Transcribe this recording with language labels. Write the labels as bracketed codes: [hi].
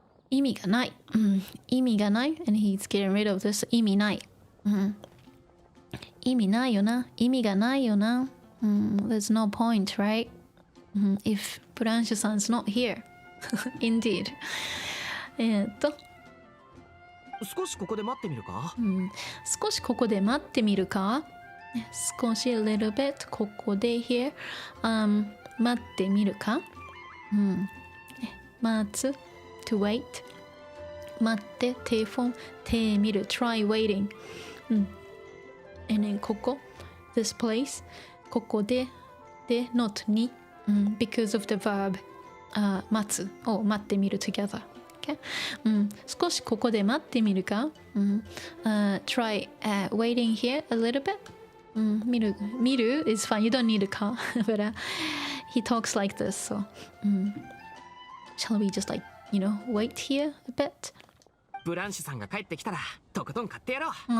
[ja] 意味がない。意味がない。 [en] And he's getting rid of this. [ja] 意味ない。意味ないよな。意味がないよな。 [en] There's no point, right? If ブランシュさん is not here. Indeed. [ja] 少しここで待ってみるか。少しここで待ってみるか。少し [en] a little bit [ja] ここで here、待ってみるか。 [en] 待つ to wait 待って手フォン手見る try waiting、and then ここ this place ここで not に、because of the verb、待つを待ってみる together、okay? [ja] 少しここで待ってみるか、 [en] try、waiting here a little bit、見る is fine, you don't need a car but、he talks like this, so、shall we just like, you know, wait here a bit? [ja] ブランシュさんが帰ってきたらとことん買ってやろう。